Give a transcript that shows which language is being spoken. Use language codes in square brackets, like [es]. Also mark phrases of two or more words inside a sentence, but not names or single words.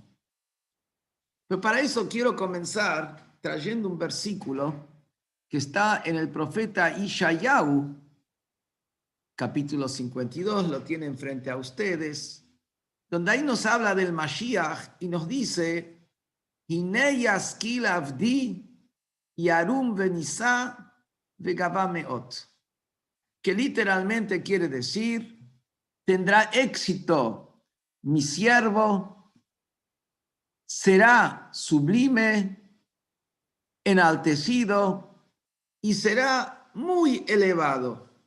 [es] Pero para eso quiero comenzar trayendo un versículo que está en el profeta Ishayahu, capítulo 52, lo tienen frente a ustedes, donde ahí nos habla del Mashiach y nos dice: [he] הנה ישכיל עבדי ירום ונשא וגבה מאד, [es] que literalmente quiere decir: tendrá éxito mi siervo, será sublime, enaltecido y será muy elevado.